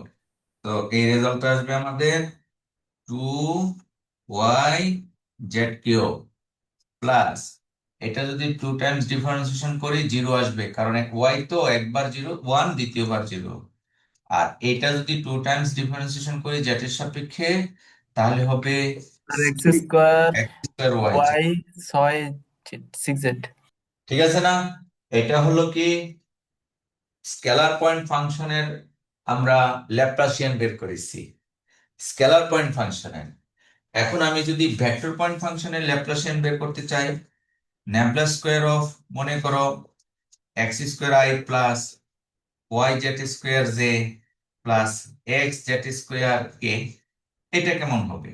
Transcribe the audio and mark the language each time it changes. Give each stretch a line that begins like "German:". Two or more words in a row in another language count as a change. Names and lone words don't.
Bangla: তো এই রেজাল্টটা আসবে আমাদের 2yz³ প্লাস, এটা যদি 2
English: times differentiation
Bangla: করি 0 আসবে, কারণ y তো একবার 0 1, দ্বিতীয়বার 0। আর এটা যদি 2
English: times differentiation
Bangla: করি z এর সাপেক্ষে, তাহলে হবে আর x² x²y। y 6z। ঠিক আছে না? এটা হলো কি
English: scalar point function
Bangla: আমরা ল্যাপ্লাসিয়ান বের করেছি
English: scalar point function.
Bangla: এখন আমি যদি
English: vector point function
Bangla: ল্যাপ্লাসিয়ান বের করতে চাই,
English: Laplace² of,
Bangla: মনে করো x² প্লাস yz² প্লাস xz² এটা কেমন হবে?